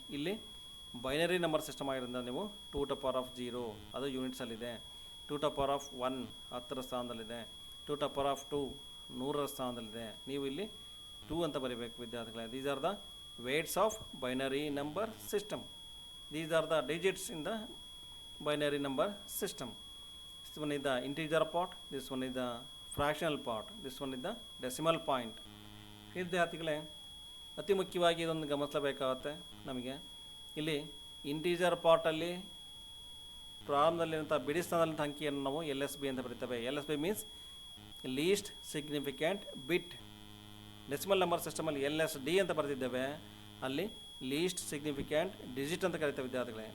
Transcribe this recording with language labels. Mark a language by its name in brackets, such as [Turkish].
[Kannada] ಇಲ್ಲಿ binary number system ಆಗಿರೋದ್ರಿಂದ ನೀವು 2 ಟು ಪವರ್ ಆಫ್ 0 ಅದು ಯೂನಿಟ್ಸಲ್ಲಿದೆ. 2 ಟು ಪವರ್ ಆಫ್ 1 10ರ ಸ್ಥಾನದಲ್ಲಿದೆ. 2 ಟು ಪವರ್ ಆಫ್ 2 100ರ ಸ್ಥಾನದಲ್ಲಿದೆ. ನೀವು ಇಲ್ಲಿ 2 ಅಂತ ಬರೀಬೇಕು ವಿದ್ಯಾರ್ಥಿಗಳೇ. [English] These are the weights of binary number system. These are the digits in the binary number system. This one is the integer part, this one is the fractional part, this one is the decimal point. [Kannada] ವಿದ್ಯಾರ್ಥಿಗಳೇ, ಅತಿ ಮುಖ್ಯವಾಗಿ ಇದೊಂದು ಗಮನಿಸಬೇಕಾಗುತ್ತೆ ನಮಗೆ. ಇಲ್ಲಿ integer ಪಾರ್ಟಲ್ಲಿ ಪ್ರಾರಂಭದಲ್ಲಿರುವಂಥ ಬಿಡಿ ಸ್ಥಾನದಲ್ಲಿರುವಂಥ ಅಂಕಿಯನ್ನು ನಾವು LSB ಅಂತ ಬರೀತೇವೆ. [English] LSB means least significant bit. [Kannada] Decimal number ಸಿಸ್ಟಮಲ್ಲಿ LSD ಅಂತ ಬರೆದಿದ್ದೇವೆ. ಅಲ್ಲಿ ಲೀಸ್ಟ್ ಸಿಗ್ನಿಫಿಕೆಂಟ್ ಡಿಜಿಟ್ ಅಂತ ಕರೀತೇವೆ ವಿದ್ಯಾರ್ಥಿಗಳೇ.